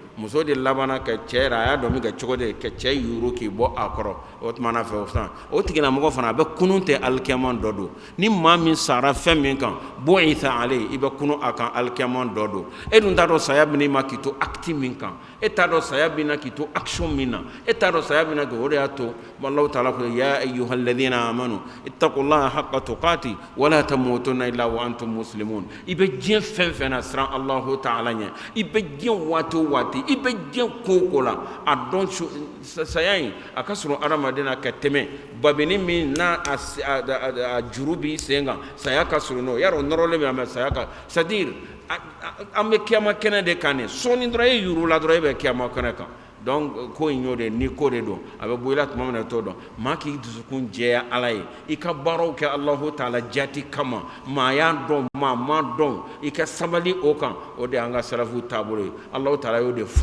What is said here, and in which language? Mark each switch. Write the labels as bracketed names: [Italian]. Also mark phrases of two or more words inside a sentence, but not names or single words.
[Bambara] muso de labana ka cɛ yɛrɛ a y'a dɔn min kɛ cogo de ka cɛ yuru k'i bɔ a kɔrɔ o tuma na fɛ o san o tigilamɔgɔ fana a bɛ kunun tɛ alikiyama dɔ don ni maa min sara fɛn min kan [Arabic] بعث عليه [Bambara] i bɛ kunun a kan alikiyama dɔ don e dun t'a dɔn saya bɛ n'i ma k'i to acte min kan e t'a dɔn saya bɛ na k'i to action min na e t'a dɔn saya bɛ na k'i o de y'a to [Arabic] الله تعالى [Bambara] ko [Arabic] يا أيها الذين آمنوا اتقوا الله حق تقاته ولا تموتن إلا وأنتم مسلمون [Bambara] i bɛ diɲɛ fɛn fɛn na siran [Arabic] الله تعالى [Bambara] ɲɛ i bɛ diɲɛ waati o waati i bɛ diɲɛ ko o ko la a dɔn saya in a ka sɔrɔ adamaden na ka tɛmɛ babini min n'a a juru b'i sen kan saya ka surun n'o yarɔ nɔrɔlen bɛ a mɛ saya ka c'est-à-dire an bɛ kiyama kɛnɛ de kan ne sɔɔni dɔrɔn e yuru la dɔrɔn e bɛ kiyama kɛnɛ kan donc ko in y'o de ni ko de don a bɛ bɔ i la tuma min na i t'o dɔn maa k'i dusukun jɛya Ala ye i ka baaraw kɛ [Arabic] الله تعالى [Bambara] jati kama maa y'a dɔn maa ma dɔn i ka sabali o kan o de y'an ka salafu taabolo ye [Arabic] الله تعالى [Bambara] y'o de fɔ